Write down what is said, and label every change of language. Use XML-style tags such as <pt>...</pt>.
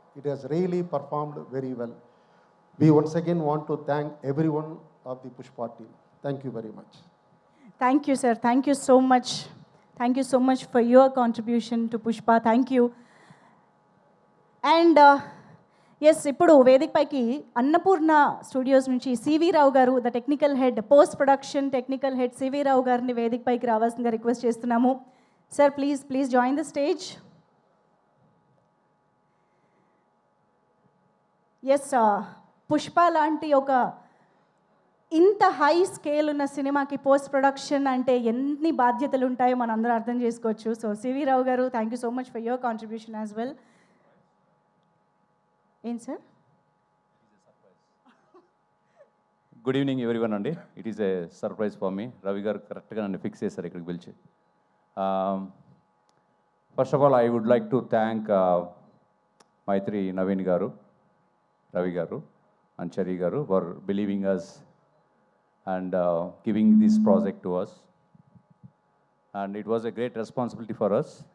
<en>It has really performed very well. We once again want to thank everyone of the Pushpa team. Thank you very much. Thank you, sir. Thank you so much. Thank you so much for your contribution to Pushpa. Thank you.</en> <te>And yes, ఇప్పుడు వేదిక పైకి Annapurna studios నుంచి CV రావు గారు, the technical head, post production technical head CV రావు గారిని వేదిక పైకి రావాల్సిందిగా request చేస్తున్నాము.</te> <en>Sir please join the stage.</en> <te>Yes, Pushpa లాంటి ఒక ఇంత హై స్కేల్ ఉన్న సినిమాకి పోస్ట్ ప్రొడక్షన్ అంటే ఎన్ని బాధ్యతలు ఉంటాయో మనం అందరూ అర్థం చేసుకోవచ్చు.</te> <en>So CV Rao గారు, thank you so much for your contribution as well.</en> <te>ఏం సార్?</te> <en>Good evening everyone అండి. It is a surprise for me.</en> <te>Ravi గారు కరెక్ట్గా నన్ను ఫిక్స్ చేశారు ఇక్కడికి పిలిచి.</te> <en>First of all I would like to thank Mythri Naveen గారు, రవి గారు and Cherry గారు for believing us and giving this project to us. And it was a great responsibility for us.</en>